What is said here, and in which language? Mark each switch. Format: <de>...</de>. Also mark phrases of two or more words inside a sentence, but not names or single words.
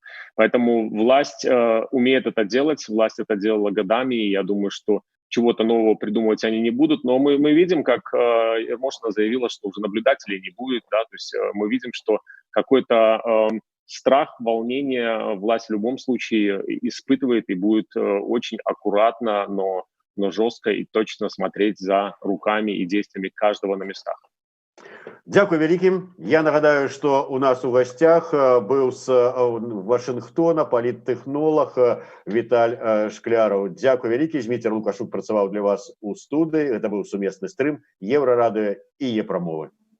<ru>Поэтому власть умеет это делать, власть это делала годами, и я думаю, что чего-то нового придумывать они не будут, но мы видим, как Ермошина заявила, что уже наблюдателей не будет, да, то есть мы видим, что какой-то страх, волнение власть в любом случае испытывает и будет очень аккуратно, но жестко и точно смотреть за руками и действиями каждого на местах.</ru> <be>Дякую вялікім. Я нагадаю,</be> <ru>что у нас у гостях был с Вашингтона політтэхнолог Віталь Шкляраў.</ru> <be>Дякую вялікі. Зміцер Лукашук працаваў для вас у студыі. Это быў сумесны стрым Еўрарадыё і Е-прамовы.</be>